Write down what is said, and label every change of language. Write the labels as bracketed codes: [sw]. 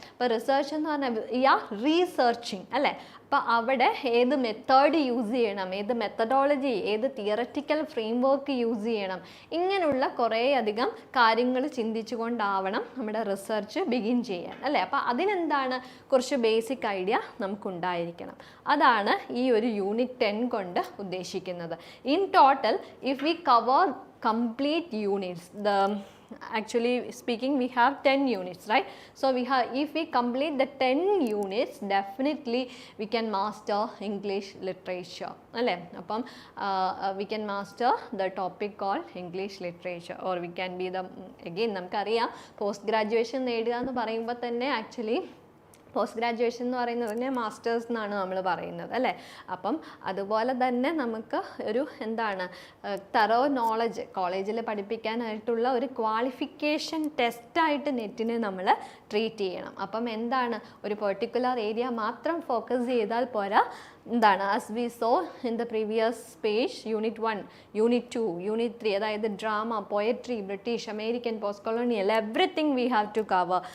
[ml] അപ്പോൾ റിസർച്ച് എന്ന് പറഞ്ഞാൽ റീസർച്ചിങ് അല്ലേ? അപ്പോൾ അവിടെ ഏത് മെത്തേഡ് യൂസ് ചെയ്യണം, ഏത് മെത്തഡോളജി, ഏത് തിയററ്റിക്കൽ ഫ്രെയിം വർക്ക് യൂസ് ചെയ്യണം, ഇങ്ങനെയുള്ള കുറേ അധികം കാര്യങ്ങൾ ചിന്തിച്ചുകൊണ്ടാവണം നമ്മുടെ റിസർച്ച് ബിഗിൻ ചെയ്യാൻ അല്ലേ? അപ്പോൾ അതിനെന്താണ് കുറച്ച് ബേസിക് ഐഡിയ നമുക്കുണ്ടായിരിക്കണം. അതാണ് ഈ ഒരു യൂണിറ്റ് 10 കൊണ്ട് ഉദ്ദേശിക്കുന്നത്. [en] In total if we cover complete units, actually speaking we have 10 units, right? So if we complete the 10 units definitely we can master English literature [ml] alle appam [en] we can master the topic called English literature, or we can be the again namukariya post graduation [ml] നേടുക എന്ന് പറയുമ്പോൾ തന്നെ actually post graduation എന്ന് പറയുന്നത് തന്നെ masters എന്നാണ് നമ്മൾ പറയുന്നത് അല്ലേ? അപ്പം അതുപോലെ തന്നെ നമുക്ക് ഒരു എന്താണ് തറോ നോളജ് കോളേജിൽ പഠിപ്പിക്കാനായിട്ടുള്ള ഒരു ക്വാളിഫിക്കേഷൻ ടെസ്റ്റായിട്ട് നെറ്റിനെ നമ്മൾ ട്രീറ്റ് ചെയ്യണം. അപ്പം എന്താണ് ഒരു പെർട്ടിക്കുലർ ഏരിയ മാത്രം ഫോക്കസ് ചെയ്താൽ പോരാ. എന്താണ് [en] as we saw in the previous page [ml] unit 1, unit 2, unit 3, അതായത് drama, poetry, British, American, post colonial, [en] Everything we have to cover.